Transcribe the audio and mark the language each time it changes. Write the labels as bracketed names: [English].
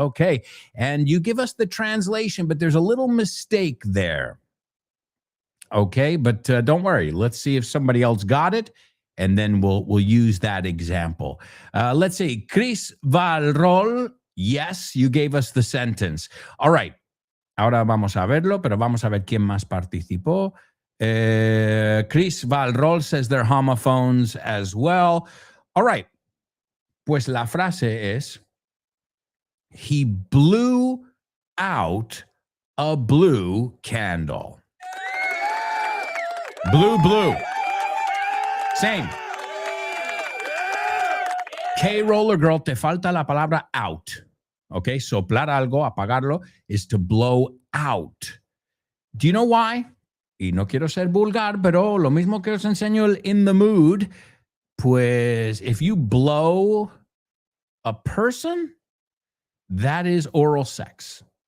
[English] Okay, and you give us the translation, but there's a little mistake there. Okay, but don't worry. Let's see if somebody else got it, and then we'll use that example. Let's see. Chris Valrol. Yes, you gave us the sentence. All right. [Spanish] Ahora vamos a verlo, pero vamos a ver quién más participó. [English] Chris Valrol says they're homophones as well. All right. [Spanish] Pues la frase es, [English] he blew out a blue candle. Blue. Same. [Spanish] K Roller Girl, te falta la palabra out. [English] Okay, [Spanish] soplar algo, apagarlo, [English] is to blow out. Do you know why? [Spanish] Y no quiero ser vulgar, pero lo mismo que os enseño el in the mood, pues [English] if you blow a person, that is oral sex.